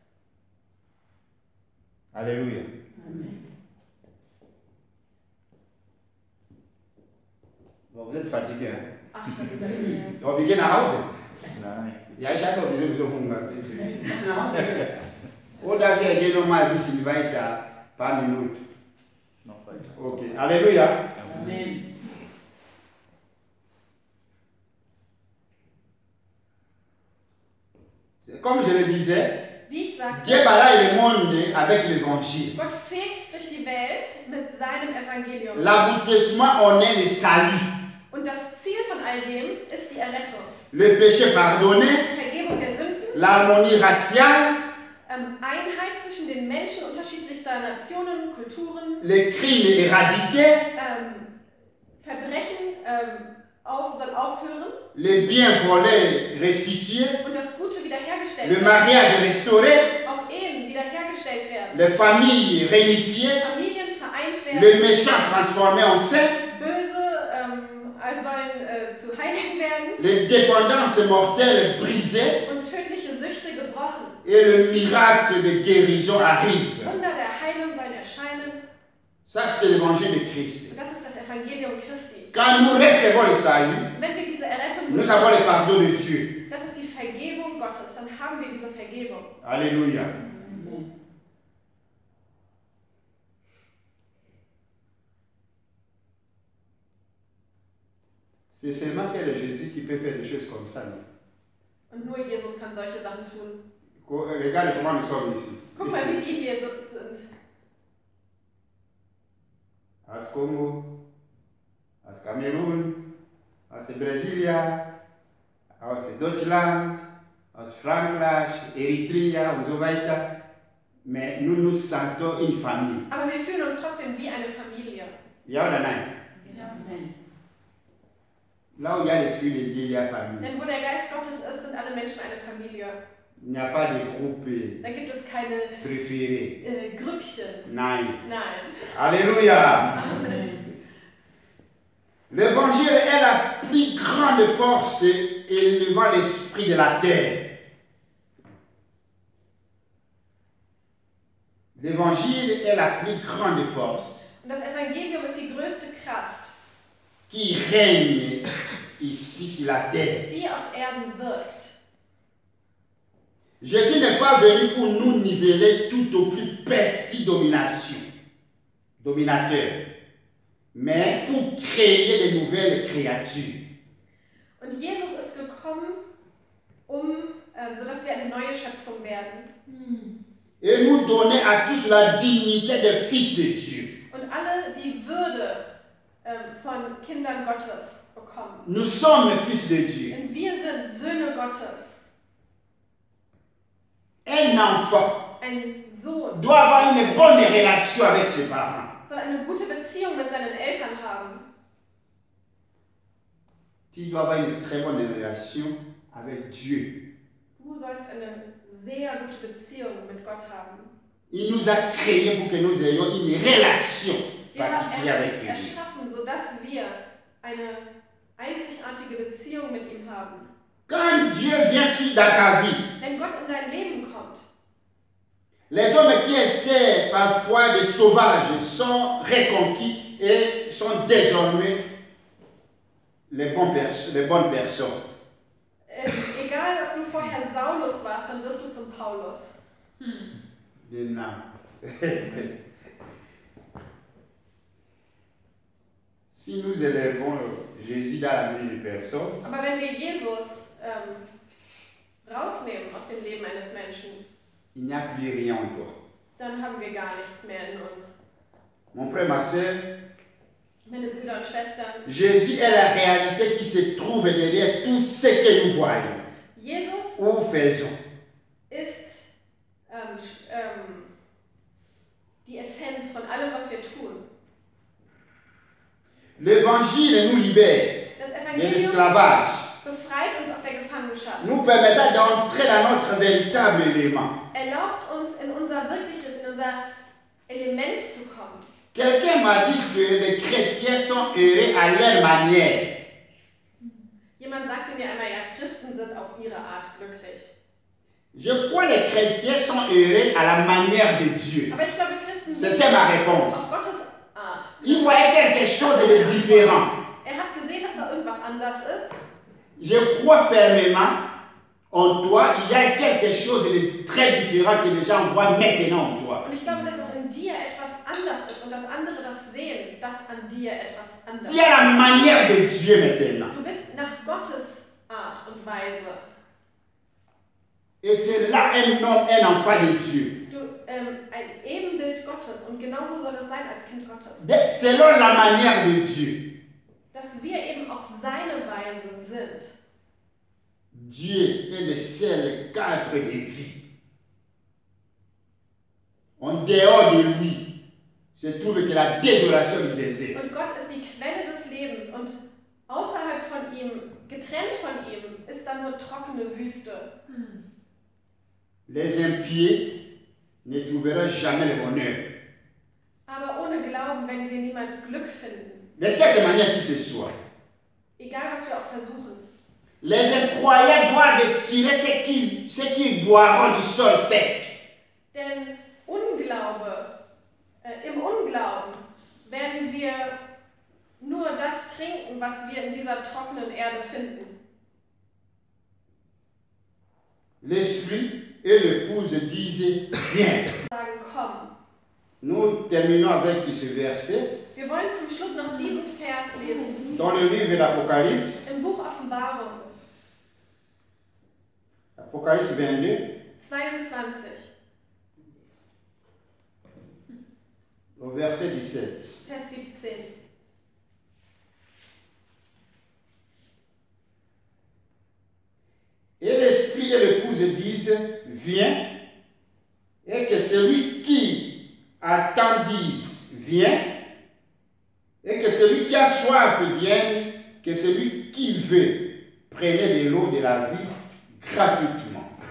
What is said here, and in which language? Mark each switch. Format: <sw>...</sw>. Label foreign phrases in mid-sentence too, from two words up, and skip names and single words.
<fr>Alléluia. Amen. Bon, vous êtes fatigué, hein?</fr> <de>Ach, ich habe gesagt, ja. Donc, wir gehen nach Hause. Nein. Ja, ich habe noch so Hunger. Nach Hause gehen. Oder wir gehen nochmal ein bisschen weiter, ein paar Minuten. Noch weiter.</de> <fr>Okay, Alléluia. Amen. Comme je le disais,</fr> <de>Wie ich sagte,</de> <fr>Dieu balaye le monde avec l'évangile.</fr> <de>Gott fegt durch die Welt mit seinem Evangelium.</de> <fr>L'aboutissement en est le salut.</fr> <de>Und das Ziel von all dem ist die Errettung.</de> <fr>Le péché pardonné,</fr> <de>Die Vergebung der Sünden,</de> <fr>l'harmonie raciale,</fr> <de>Einheit zwischen den Menschen unterschiedlicher ganzer Nationen, Kulturen,</de> <fr>les crimes éradiqués,</fr> <de>Verbrechen sollen aufhören</de> <fr>les biens volés restitués,</fr> <de>und das Gute wiederhergestellt</de> <fr>le</fr> <de>werden.</de> <fr>mariage restauré,</fr> <de>Auch Ehen wiederhergestellt werden.</de> <fr>les familles réunifiées,</fr> <de>Familien vereint werden.</de> <fr>les méchants transformés en saints,</fr> <de>Böse sollen zu Heiligen werden</de> <fr>les dépendances mortelles brisées</fr> <de>und tödliche Süchte gebrochen.</de> <fr>et le miracle de guérison arrive.</fr> <de>Wunder der Heilung sollen erscheinen.</de> <fr>Ça, c'est l'évangile de Christ.</fr> <de>Und das ist das Evangelium Christi.</de> <fr>Quand nous recevons le salut,</fr> <de>Wenn wir diese Errettung</de> <fr>nous avons le pardon de Dieu.</fr> <de>das ist die Vergebung Gottes, dann haben wir diese Vergebung.</de> <fr>Alléluia. Amen. C'est seulement c'est le Jésus qui peut faire des choses comme ça. Non?</fr> <de>Und nur Jesus kann solche Sachen tun.</de> <fr>Regarde comment nous sommes ici.</fr> <de>Guck mal, wie wir hier sind. Aus Congo, aus Cameroun, aus Brasilia, aus Deutschland, aus Frankreich, Eritrea und so weiter.</de> <fr>Mais nous nous sentons une famille.</fr> <de>Aber wir fühlen uns trotzdem wie eine Familie. Ja oder nein? Amen.</de> <fr>Là où il y a l'esprit de Dieu, il y a famille.</fr> <de>Denn wo der Geist Gottes ist, sind alle Menschen eine Familie.</de> <fr>Il n'y a pas de groupe</fr> <de>Da gibt es keine</de> <fr>préféré.</fr> <de>Grüppchen. Nein. Nein.</de> <fr>Alléluia. Amen. L'évangile est la plus grande force élevant l'esprit de la terre. L'évangile est la plus grande force</fr> <de>Und das Evangelium ist die größte Kraft,</de> <fr>qui règne ici sur la terre.</fr> <de>die auf Erden wirkt.</de> <fr>Jésus n'est pas venu pour nous niveler tout au plus petit dominateur, mais pour créer de nouvelles créatures.</fr> <de>Und Jesus ist gekommen, sodass wir eine neue Schöpfung werden.</de> <fr>Et nous donner à tous la dignité de fils de Dieu.</fr> <de>Und alle die Würde von Kindern Gottes bekommen.</de> <fr>Nous sommes fils de Dieu.</fr> <de>Denn wir sind Söhne Gottes.</de> <fr>Un enfant</fr> <de>Ein Sohn</de> <fr>doit avoir une bonne relation avec ses parents.</fr> <de>soll eine gute Beziehung mit seinen Eltern haben.</de> <fr>Tu dois avoir une très bonne relation avec Dieu.</fr> <de>Du sollst eine sehr gute Beziehung mit Gott haben.</de> <fr>Il nous a créés pour que nous ayons une relation particulière</fr> <de>Er hat</de> <fr>avec</fr> <de>uns</de> <fr>Dieu.</fr> <de>erschaffen, sodass wir eine einzigartige Beziehung mit ihm haben.</de> <fr>Quand Dieu vient dans ta vie,</fr> <de>Wenn Gott in dein Leben kommt,</de> <fr>les hommes qui étaient parfois des sauvages sont reconquis et sont désormais les bonnes personnes.</fr> <de>Egal ob du vorher Saulus warst, dann wirst du zum Paulus. Genau.</de> <fr>Si nous élevons Jésus dans la vie d'une personne,</fr> <de>Aber wenn wir Jesus rausnehmen aus dem Leben eines Menschen,</de> <fr>il n'y a plus rien en toi.</fr> <de>dann haben wir gar nichts mehr in uns.</de> <fr>Mon frère, ma soeur,</fr> <de>Meine Brüder und Schwestern,</de> <fr>Jésus est la réalité qui se trouve derrière tout ce que nous voyons</fr> <de>Jesus</de> <fr>ou faisons.</fr> <de>ist die Essenz von allem, was wir tun.</de> <fr>L'évangile nous libère</fr> <de>Das</de> <fr>de</fr> <de>Evangelium</de> <fr>l'esclavage,</fr> <de>befreit uns aus der Gefangenschaft,</de> <fr>nous permettant d'entrer dans notre véritable élément.</fr> <de>erlaubt uns in unser wirkliches, in unser Element zu kommen.</de> <fr>Quelqu'un m'a dit que les chrétiens sont heureux à leur manière.</fr> <de>Jemand sagte mir einmal, ja, Christen sind auf ihre Art glücklich.</de> <fr>Je crois que les chrétiens sont heureux à la manière de Dieu.</fr> <de>Aber ich glaube, Christen sind</de> <fr>C'était ma réponse.</fr> <de>auf Gottes Art.</de> <fr>Ils voyaient quelque chose de différent.</fr> <de>Er hat gesehen, dass da irgendwas anders ist.</de> <fr>Je crois fermement en toi, il y a quelque chose de très différent que les gens voient maintenant en toi.</fr> <de>Und ich glaube, dass auch in dir etwas anders ist und dass andere das sehen, dass an dir etwas anders</de> <fr>Tu as la manière de Dieu maintenant.</fr> <de>Du bist nach Gottes Art und Weise.</de> <fr>Et c'est là un homme, un enfant de Dieu.</fr> <de>Du, ein Ebenbild Gottes und genauso soll es sein als Kind Gottes.</de> <fr>Selon la manière de Dieu.</fr> <de>Dass wir eben auf seine Weise sind.</de> <fr>Dieu est le seul cadre de vie. En dehors de lui, se trouve que la désolation du désert.</fr> <de>Und Gott ist die Quelle des Lebens und außerhalb von ihm, getrennt von ihm, ist dann nur trockene Wüste.</de> <fr>Les impies ne trouveront jamais le bonheur.</fr> <de>Aber ohne Glauben werden wir niemals Glück finden.</de> <fr>De quelque manière qu'il se soit.</fr> <de>Egal, was wir auch versuchen.</de> <fr>Les incroyants doivent tirer ce qu'ils boiront du sol sec.</fr> <de>Denn im Unglauben werden wir nur das trinken, was wir in dieser trockenen Erde finden.</de> <fr>L'esprit et l'épouse disaient, viens.</fr> <de>Sagen, komm.</de> <fr>Nous terminons avec ce verset</fr> <de>Wir wollen zum Schluss noch diesen Vers lesen.</de> <fr>dans le livre d'Apocalypse,</fr> <de>Im Buch Offenbarung,</de> <fr>Apocalypse 22,</fr> <de>22,</de> <fr>au verset 17.</fr> <de>Vers 17.</de> <fr>Et l'esprit et l'épouse disent, viens, et que celui qui attend dise, viens, et que celui qui a soif vienne, que celui qui veut prenne de l'eau de la vie gratuitement.</fr>